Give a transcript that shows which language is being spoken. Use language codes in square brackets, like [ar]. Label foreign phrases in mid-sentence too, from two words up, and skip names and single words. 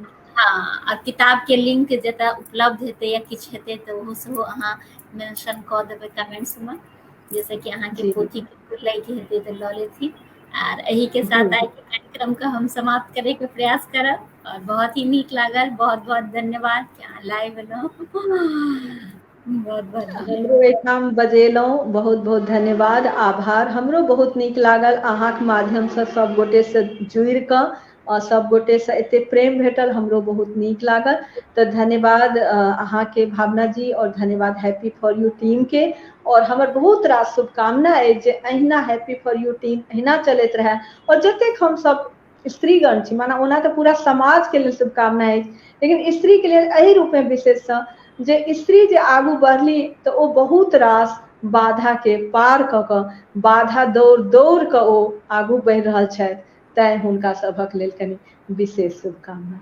[mai] हाँ और किताब के लिंक जतऽ उपलब्ध हेतै या किछु हेतै तऽ ओहो सेहो अहाँ मेंशन कऽ देबै कमेंट्स में जैसे कि अहाँ के पोथी लैके हेतै तऽ लऽ लेथिन और यही के साथ आइ के कार्यक्रम का हम समाप्त करे के प्रयास करब और बहुत ही नीक लागल बहुत बहुत धन्यवाद कि अहाँ लाइव एलहुँ बहुत बहुत हमरो एहिठाम बजेलहुँ बहुत बहुत धन्यवाद आभार हमरो बहुत नीक लागल अहाँके माध्यम से सब गोटे से जुड़ि कऽ और सब गोटे से एते प्रेम भेटल हमरो बहुत नीक लागल तो धन्यवाद अहाँके भावना जी और धन्यवाद हैप्पी फॉर यू टीम के और हमर बहुत रास शुभकामना अछि जे अहिना हैप्पी फॉर यू टीम अहिना चलैत रहे और जतेक हम सब स्त्रीगण छी माना ओना तऽ पूरा समाज के लेल शुभकामना अछि लेकिन स्त्री के लेल एहि रूप में विशेष जे स्त्री जे आगू बढ़ली तऽ ओ बहुत रास बाधा के पार कऽ कऽ बाधा दौड़ दौड़ कऽ ओ आगू बढ़ि रहल छथि तैं हुनका सभक लेल कनि विशेष शुभकामना।